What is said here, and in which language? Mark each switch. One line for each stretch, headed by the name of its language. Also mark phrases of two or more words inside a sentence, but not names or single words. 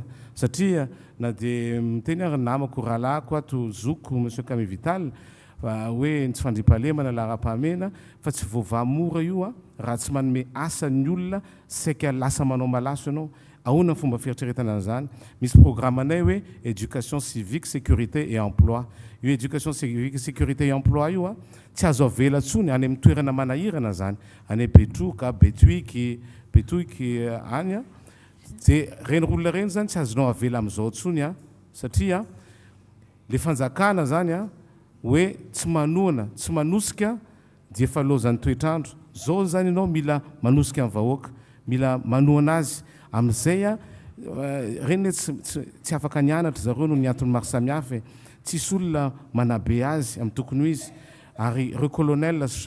Malagasy: satria na dia miteny ary namako rahalahako ato zoko monsieur Kami Vital hoe tsy fandrimpahalemana lahara-pahamena fa tsy voavamora io a raha tsy manome asa ny olona saika lasa manao malaso ianao ahoana ny fomba fieritreretana an'izany misy programme anay hoe
French: éducation civique sécurité et emploi
Malagasy: io
French: éducation civique sécurité et emploi
Malagasy: io a tsy azo avela ntsony any amin'ny toerana manahirana zany any Betroka Betoiky any a dia reny olona reny zany tsy azonao avela amin'izao ntsony a satria le fanjakana zany a hoe tsy manoana tsy manosika dia efa lozan'ny toetrandro zao zany ianao mila manosika amin'ny vahoaka mila manoana azy amin'izay a reny tsy afaka nianatra zareo no ny antony maro samihafa tsisy olona manabe azy amin'ny tokony ho izy ary reo colonel